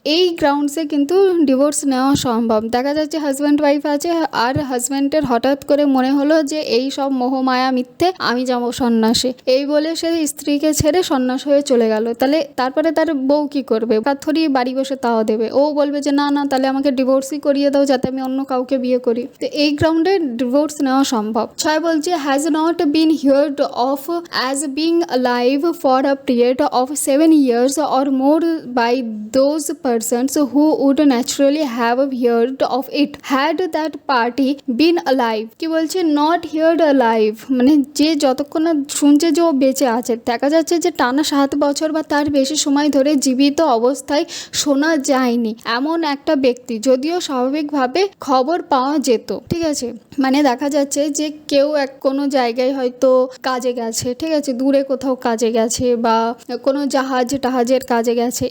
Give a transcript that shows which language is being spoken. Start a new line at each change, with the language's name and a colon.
Bangla: এই গ্রাউন্ডসে কিন্তু ডিভোর্স নেওয়া সম্ভব। দেখা যাচ্ছে হাজব্যান্ড ওয়াইফ আছে আর হাজব্যান্ডের হঠাৎ করে মনে হলো যে এই সব মোহমায়া মিথ্যে, আমি যাবো সন্ন্যাসে, এই বলে সে স্ত্রীকে ছেড়ে সন্ন্যাস হয়ে চলে গেল। তাহলে তারপরে তার বউ কি করবে, পাথরি বাড়ি বসে তাও দেবে, ও বলবে যে না না তাহলে আমাকে ডিভোর্সই করিয়ে দাও যাতে আমি অন্য কাউকে বিয়ে করি। তো এই গ্রাউন্ডে ডিভোর্স নেওয়া সম্ভব। 6 বলছে
English: Has not been heard of as being alive for a period of 7 years or more by those persons who would naturally have heard of it had that party been alive।
Bangla: কি বলছে,
English: not hear live,
Bangla: মানে যে যতক্ষণ না শুনছে যে ও বেঁচে আছে, দেখা যাচ্ছে যে টানা 7 বছর বা তার বেশি সময় ধরে জীবিত অবস্থায় শোনা যায়নি এমন একটা ব্যক্তি, যদিও স্বাভাবিকভাবে খবর পাওয়া যেত। ঠিক আছে, মানে দেখা যাচ্ছে যে কেউ কোনো জায়গায় হয়তো কাজে গেছে, ঠিক আছে, দূরে কোথাও কাজে গেছে বা কোনো জাহাজের কাজে গেছে।